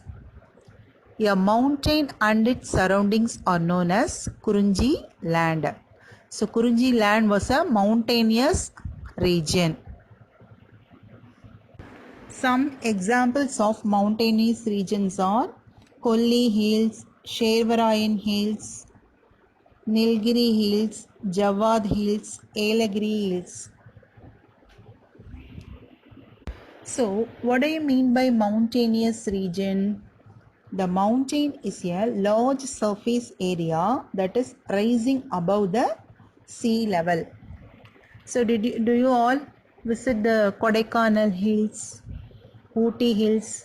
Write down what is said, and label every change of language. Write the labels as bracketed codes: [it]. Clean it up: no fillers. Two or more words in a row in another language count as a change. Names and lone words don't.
[en] A mountain and its surroundings are known as Kurunji land. So, Kurunji land was a mountainous region. Some examples of mountainous regions are Kolli Hills, Shervarayan Hills, Nilgiri Hills, Jawad Hills, Elagiri Hills. So, what do you mean by mountainous region? The mountain is a large surface area that is rising above the sea level. So, do you all visit the Kodaikanal Hills, Ooty Hills?